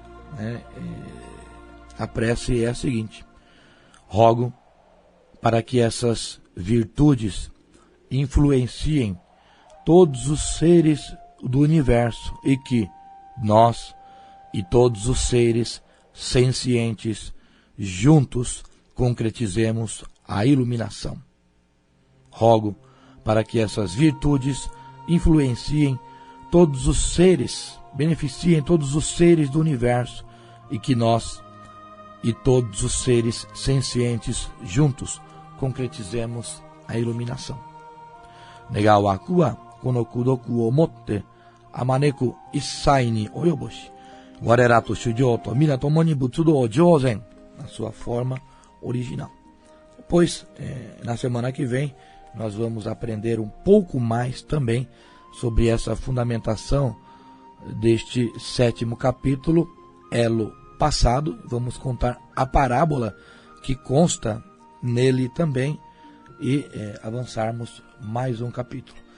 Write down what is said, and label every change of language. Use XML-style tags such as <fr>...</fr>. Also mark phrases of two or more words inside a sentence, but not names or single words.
<pt>A prece é a seguinte: rogo para que essas virtudes influenciem todos os seres do universo e que nós e todos os seres sencientes juntos concretizemos a iluminação. Rogo para que essas virtudes influenciem todos os seres, beneficiem todos os seres do universo e que nós e todos os seres sencientes juntos concretizemos a iluminação.</pt> <ja>願わくは この 功徳 を 以て 普く 一切 に 及ぼし 我等 と 衆生 と 皆 共に 仏道 成ぜん,</ja> <pt>na sua forma original. Depois, na semana que vem, nós vamos aprender um pouco mais também sobre essa fundamentação deste 7º capítulo, elo passado. Vamos contar a parábola que consta nele também e avançarmos mais um capítulo.</pt>